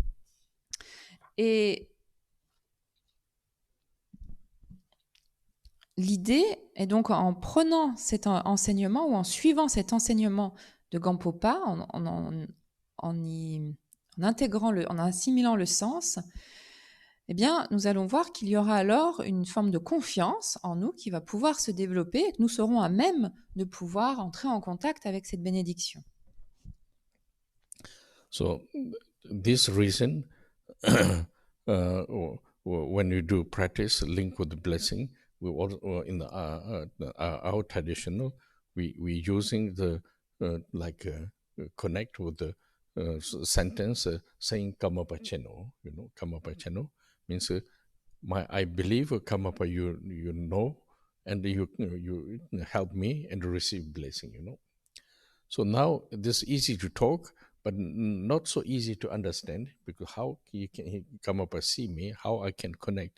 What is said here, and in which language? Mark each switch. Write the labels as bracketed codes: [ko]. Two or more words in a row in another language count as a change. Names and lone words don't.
[fr] Et l'idée est donc, en prenant cet enseignement ou en suivant cet enseignement de Gampopa, en assimilant le sens, eh bien, nous allons voir qu'il y aura alors une forme de confiance en nous qui va pouvoir se développer et que nous serons à même de pouvoir entrer en contact avec cette bénédiction. [en] So, this reason, when you do practice link with the blessing, we also in our traditional, we using the connect with the sentence saying [bo] kamapa cheno. Kamapa cheno [en] means I believe kamapa you know, and you help me and receive blessing. So now this is easy to talk, but not so easy to understand, because how you can come up and see me, how I can connect.